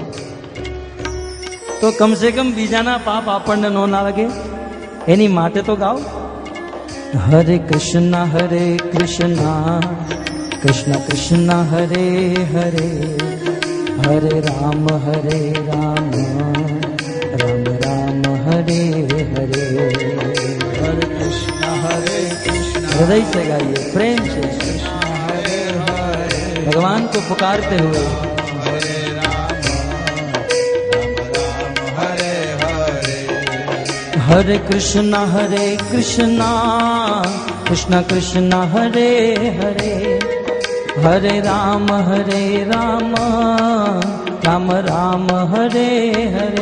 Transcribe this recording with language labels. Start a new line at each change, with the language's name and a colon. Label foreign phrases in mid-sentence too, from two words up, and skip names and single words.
Gujarati: તો કમસે કમ બીજાના પાપ આપણને ન લાગે એની માટે તો ગાઓ.
Sanskrit: હરે કૃષ્ણ કૃષ્ણ કૃષ્ણ હરે હરે હરે રામ રામ રામ હરે હરે. हरे कृष्ण
Hindi: हृदय से गाइए, प्रेम से.
Sanskrit: हरे हरे
Hindi: भगवान को पुकारते हुए
Sanskrit: हरे राम हरे हरे. हरे कृष्ण कृष्ण कृष्ण हरे हरे हरे राम राम राम हरे हरे.